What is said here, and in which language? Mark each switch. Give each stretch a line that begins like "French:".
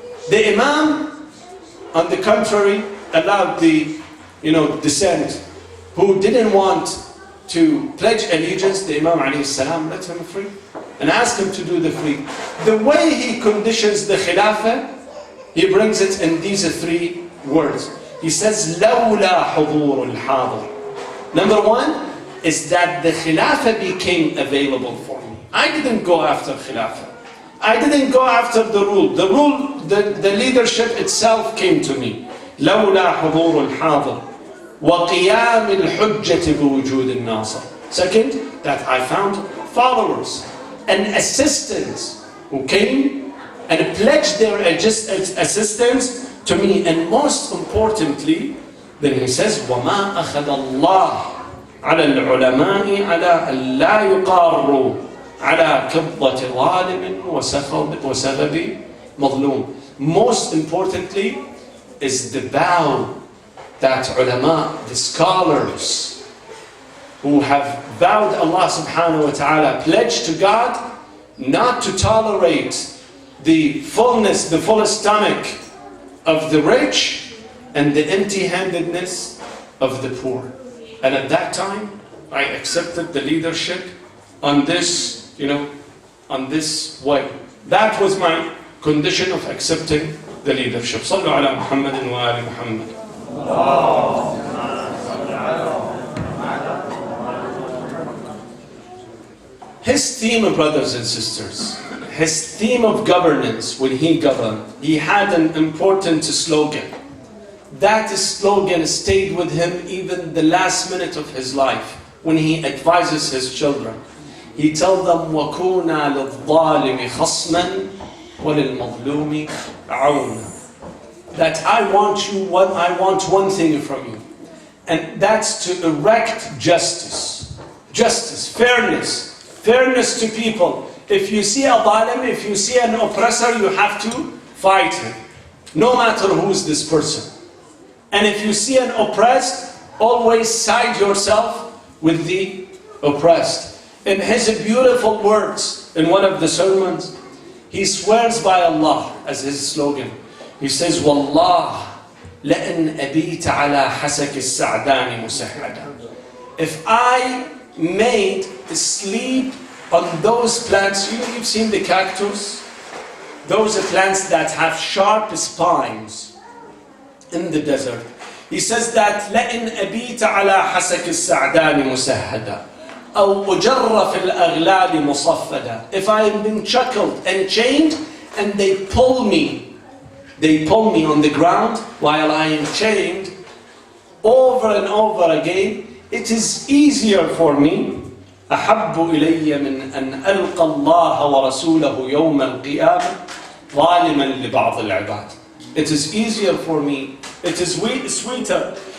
English: The Imam, on the contrary, allowed the descent who didn't want to pledge allegiance. The Imam alayhi salam let him free and asked him to do the free. The way he conditions the Khilafah, he brings it in these three words. He says,
Arabic: لَوْلَا حُضُورُ الْحَاضِرِ.
English: Number one is that the Khilafah became available for me. I didn't go after Khilafah. I didn't go after the rule. The leadership itself came to me.
Arabic: لَوْلَا حُضُورُ الْحَاضِرِ وَقِيَامِ الْحُجَّةِ بِوُجُودِ النَّاصِرِ.
English: Second, that I found followers and assistants who came and pledged their assistance to me. And most importantly, then he says,
Arabic: وَمَا أَخَذَ اللَّهُ عَلَى الْعُلَمَاءِ عَلَى أَنْ لَا يُقَارُّوا عَلَى كِبْضَةِ ظَالِمٍ وَسَبَبِ مَظْلُومٍ.
English: Most importantly is the vow that ulama, the scholars who have vowed Allah subhanahu wa ta'ala, pledged to God not to tolerate the full stomach of the rich and the empty-handedness of the poor. And at that time, I accepted the leadership on this, on this way. That was my condition of accepting the leadership.
Arabic: Sallu ala Muhammadin wa ali Muhammad.
English: His theme, brothers and sisters, his theme of governance, when he governed, he had an important slogan. That slogan stayed with him even the last minute of his life, when he advises his children. He tells them,
Arabic: وَكُونَا لِلظَّالِمِ خَصْمًا وَلِلْمَظْلُومِ عَوْنًا.
English: That I want one thing from you, and that's to erect justice, fairness to people. If you see a zalim, if you see an oppressor, you have to fight him, no matter who is this person. And if you see an oppressed, always side yourself with the oppressed. In his beautiful words, in one of the sermons, he swears by Allah as his slogan. He says,
Arabic: وَاللَّهِ لَأَنْ أَبِيتَ عَلَى حَسَكِ السَّعْدَانِ مُسَحَّدًا.
English: If I made sleep on those plants, you've seen the cactus, those plants that have sharp spines in the desert. He says that
Arabic: لَإِنْ أَبِيتَ عَلَى حَسَكِ السَّعْدَانِ مُسَحَّدًا أَوْ أُجَرَّ فِي الْأَغْلَالِ مُصَفَّدًا.
English: If I have been shackled and chained and they pull me on the ground while I am chained over and over again, it is easier for me.
Arabic: أحب إلي من أن ألقى الله ورسوله يوم القيامة ظالما لبعض العباد.
English: It is easier for me, it is sweeter.